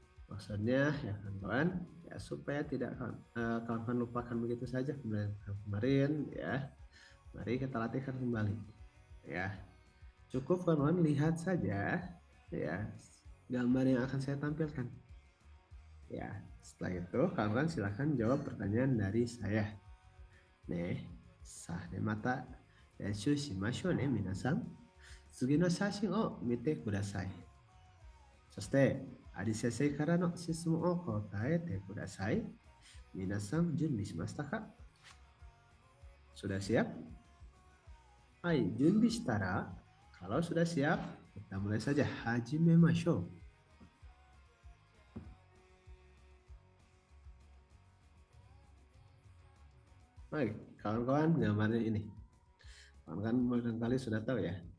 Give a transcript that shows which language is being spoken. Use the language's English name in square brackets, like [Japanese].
[Indonesian] Maksudnya ya kawan-kawan, ya supaya tidak kawan-kawan lupakan begitu saja pembelajaran kemarin ya. Mari kita latihkan kembali. Ya. Cukup kawan-kawan lihat saja ya gambar yang akan saya tampilkan. Ya, setelah itu kawan-kawan silakan jawab pertanyaan dari saya. [Japanese] Nih, sah mata練習しましょうね、皆さん。次の写真を見てください。そして、アリ先生からの質問を答えてください。皆さん、準備しましたか？ [Indonesian] Sudah siap? Hai, [Japanese] 準備したら、 [Indonesian] kalau sudah siap, kita mulai saja. [Japanese] Hajimemashou. [Indonesian] Baik, kawan-kawan, gambarnya ini. Kan barangkali sudah tahu ya.